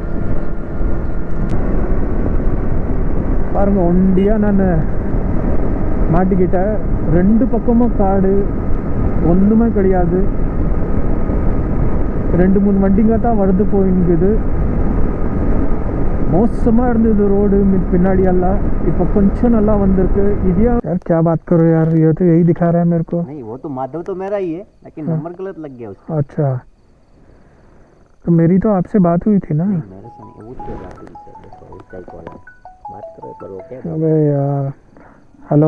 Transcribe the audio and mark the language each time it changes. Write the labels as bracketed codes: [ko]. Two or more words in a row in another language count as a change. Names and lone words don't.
[ta] பாருங்க, ஒண்டியாக நான் மாட்டிக்கிட்டேன். 2 பக்கமும் காடு, ஒன்றுமே கிடையாது. 2-3 வண்டிங்க தான் வருது போயிங்குது. மோசமாக இருந்தது ரோடு பின்னாடி எல்லாம். இப்போ கொஞ்சம் நல்லா வந்திருக்கு. [hi] இது यार क्या बात करो यार, ये तो यही दिखा रहा है मेरे को. नहीं, वो तो माधव तो मेरा ही है, लेकिन नंबर गलत लग गया उसका. अच्छा, तो मेरी तो आपसे बात हुई थी ना. नहीं, मेरे से नहीं, वो तो बात हुई सर. देखो उसका ही कॉल है, बात करो पर वो क्या. अबे यार, हेलो.